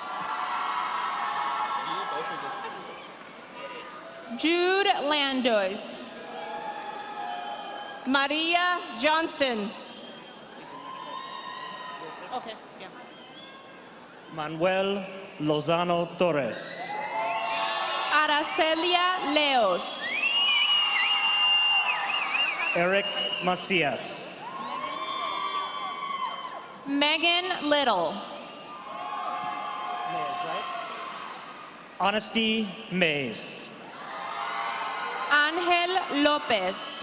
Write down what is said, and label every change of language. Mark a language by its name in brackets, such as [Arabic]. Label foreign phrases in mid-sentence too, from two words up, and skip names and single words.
[English] Jude Landois. Maria Johnston. Manuel Lozano Torres. Aracelia Leos. Eric Macias. Megan Little. Honesty Mays. Angel Lopez.